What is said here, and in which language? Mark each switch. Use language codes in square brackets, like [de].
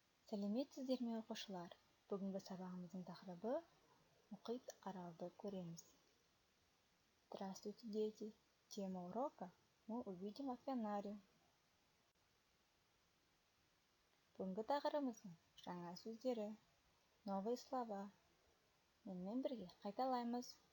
[kk] Сәлеметсіздер ме, оқушылар? Бүгінгі сабағымыздың тақырыбы мұхит аралды көреміз. [ru] Здравствуйте, дети! Тема урока мы увидим океанариум. [kk] Бүгінгі тақырыбымыздың жаңа сөздері, [ru] новые слова. [kk] Менімен бірге қайталаймыз.